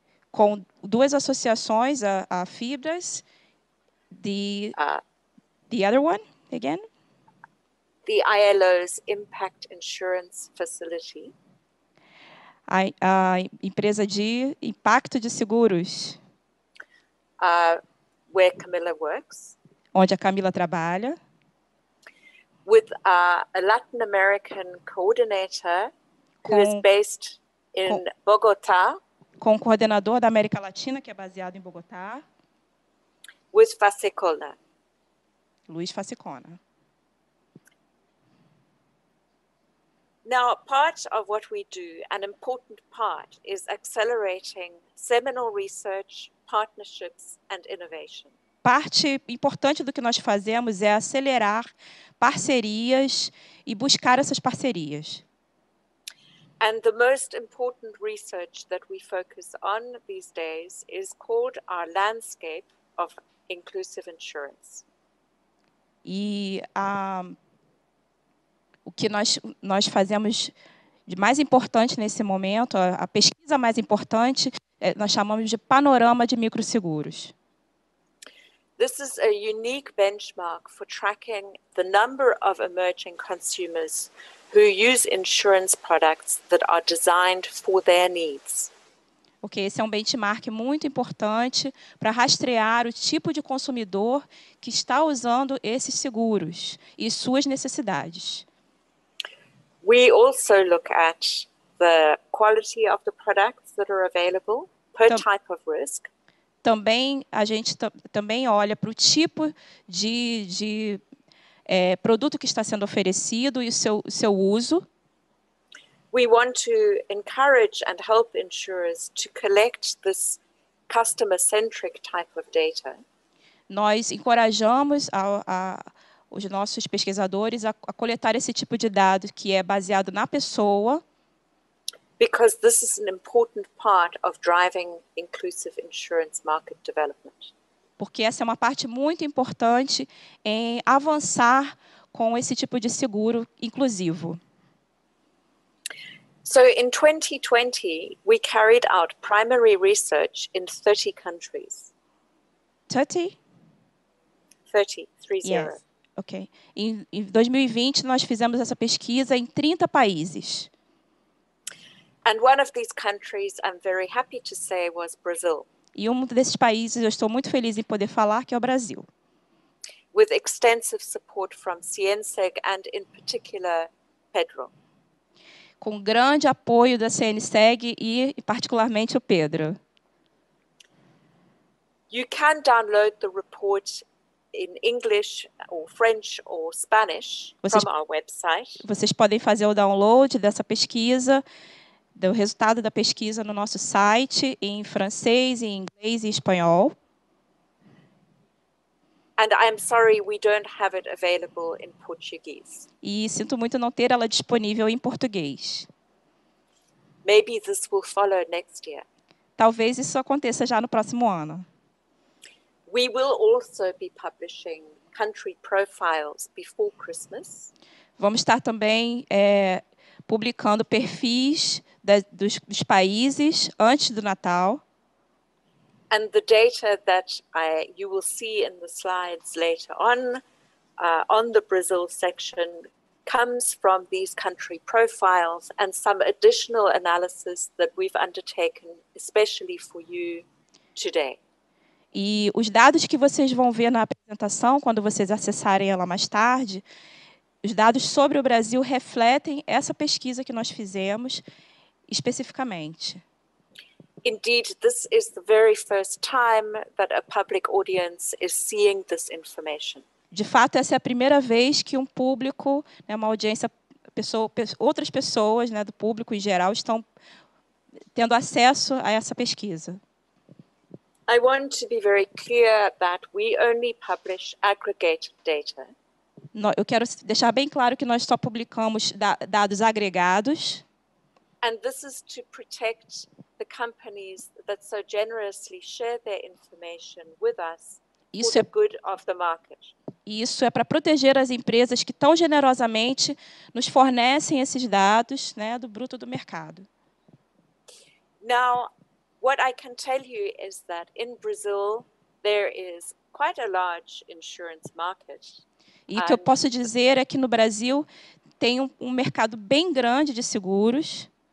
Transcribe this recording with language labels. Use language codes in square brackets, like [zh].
[pt] Com duas associações, a FIDES, [en] the other one again? The ILO's Impact Insurance Facility. [pt] A empresa de impacto de seguros. [en] Where Camilla works. [pt] Onde a Camila trabalha. [en] With a Latin American coordinator who is based in Bogotá. [pt] Com o coordenador da América Latina, que é baseado em Bogotá. [en] With Fasicona. [pt] Luiz Fasicona. [en] Now, part of what we do, an important part, is accelerating seminal research, partnerships and innovation. [pt] Parte importante do que nós fazemos é acelerar parcerias e buscar essas parcerias. [en] And the most important research that we focus on these days is called our landscape of inclusive insurance. [pt] E o que nós fazemos de mais importante nesse momento, a pesquisa mais importante, nós chamamos de panorama de microseguros. [en] This is a unique benchmark for tracking the number of emerging consumers who use insurance products that are designed for their needs. [pt] Ok, esse é um benchmark muito importante para rastrear o tipo de consumidor que está usando esses seguros e suas necessidades. [en] We also look at the quality of the products that are available per type of risk. [pt] Também a gente também olha para o tipo de produto que está sendo oferecido e o seu uso. [en] We want to encourage and help insurers to collect this customer-centric type of data. [pt] Nós encorajamos os nossos pesquisadores a coletar esse tipo de dado que é baseado na pessoa. [en] Because this is an important part of driving inclusive insurance market development. [pt] Porque essa é uma parte muito importante em avançar com esse tipo de seguro inclusivo. [en] So in 2020, we carried out primary research in 30 countries. 30? 30. Yes. Ok. [pt] Em 2020, nós fizemos essa pesquisa em 30 países. [en] And one of these countries, I'm very happy to say, was Brazil. [pt] E um desses países, eu estou muito feliz em poder falar, que é o Brasil. [en] with extensive support from CNSEG and, in particular, Pedro. [pt] Com grande apoio da CNSEG e, particularmente, o Pedro. [en] You can download the report in English or French or Spanish from our website. [pt] Vocês podem fazer o download dessa pesquisa, do resultado da pesquisa no nosso site, em francês, em inglês e espanhol. [en] And I'm sorry we don't have it available in Portuguese. [pt] E sinto muito não ter ela disponível em português. [en] Maybe this will follow next year. [pt] Talvez isso aconteça já no próximo ano. [en] We will also be publishing country profiles before Christmas. [pt] Vamos estar também publicando perfis dos países antes do Natal. [en] And the data that you will see in the slides later on the Brazil section, comes from these country profiles and some additional analysis that we've undertaken, especially for you today. [pt] E os dados que vocês vão ver na apresentação, quando vocês acessarem ela mais tarde, os dados sobre o Brasil refletem essa pesquisa que nós fizemos especificamente. [en] Indeed, this is the very first time that a public audience is seeing this information. [pt] De fato, essa é a primeira vez que um público, né, uma audiência, outras pessoas, né, do público em geral, estão tendo acesso a essa pesquisa. [en] I want to be very clear that we only publish aggregated data. [pt] Eu quero deixar bem claro que nós só publicamos dados agregados. [en] And this is to protect the companies that so generously share their information with us for the good of the market. [pt] Isso é para proteger as empresas que tão generosamente nos fornecem esses dados, né, do bruto do mercado. [en] Now, what I can tell you is that in Brazil there is quite a large insurance market. [pt] E o que eu posso dizer é que no Brasil tem um mercado bem grande de seguros.